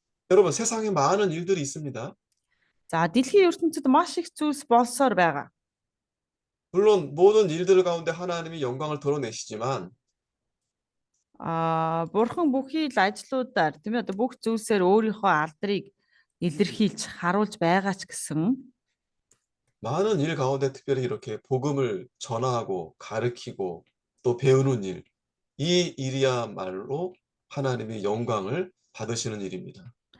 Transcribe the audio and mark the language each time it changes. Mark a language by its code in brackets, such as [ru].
[ko] 여러분 세상에 많은 일들이 있습니다. [mn] За дэлхийн ертөнцид маш их зүйлс болсоор байгаа. [ko] 물론 모든 일들 가운데 하나님이 영광을 드러내시지만 [mn] Бурхан бүхий л ажлуудаар тийм ээ одоо бүх зүйлсээр өөрийнхөө алдрыг илэрхийлж харуулж байгаа ч гэсэн [ko] 많은 일 가운데 특별히 이렇게 복음을 전하고 가르치고 또 배우는 일, 이 일이야말로 하나님의 영광을 받으시는 일입니다.